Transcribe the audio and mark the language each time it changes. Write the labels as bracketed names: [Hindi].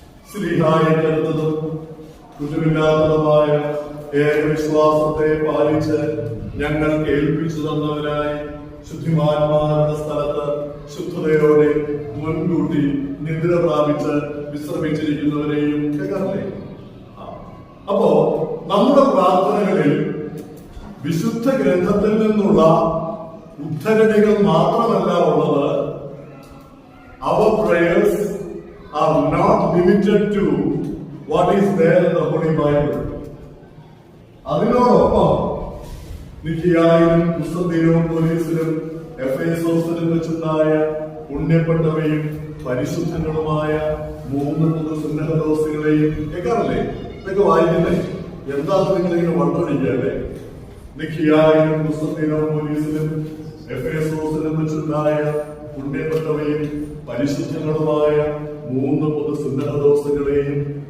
[Malayalam] സ്ലീഹായിട്ടെടുത്തതും കുറ്റമില്ലാത്തതുമായ ഏകവിശ്വാസത്തെ പാലിച്ച് ഞങ്ങൾ കേൾപ്പിച്ചു തന്നവരായി ശുദ്ധിമാന്മാരുടെ സ്ഥലത്ത് ശുദ്ധതയോടെ മുൻകൂട്ടി നിദ്ര പ്രാപിച്ച് വിശ്രമിച്ചിരിക്കുന്നവരെയും കേൾക്കാറില്ലേ? അപ്പോ നമ്മുടെ പ്രാർത്ഥനകളിൽ വിശുദ്ധ ഗ്രന്ഥത്തിൽ നിന്നുള്ള ഉദ്ധരണികൾ മാത്രമല്ല ഉള്ളത്. [English] Our prayers are not limited to what is there in the Holy Bible. [Malayalam] അതിനോടൊപ്പം നിക്കിയായിലും കുസ്തന്തീനവും പോലീസിലും എഫേസോസിലും വെച്ചുണ്ടായ പുണ്യപ്പെട്ടവയും പരിശുദ്ധങ്ങളുമായ 3 സുന്നഹദോസുകളെയും കേൾക്കാറില്ലേ? ഇതൊക്കെ വായിക്കുന്നേ എന്താണെന്ന് നിങ്ങളിങ്ങനെ വണ്ടടിക്കല്ലേ? നിക്കിയായിലും കുസ്തന്തീനവും പോലീസിലും എഫേസോസിലും വെച്ചുണ്ടായ പുണ്യപ്പെട്ടവയും പരിശുദ്ധങ്ങളുമായ 3 സുന്നഹദോസുകളെയും.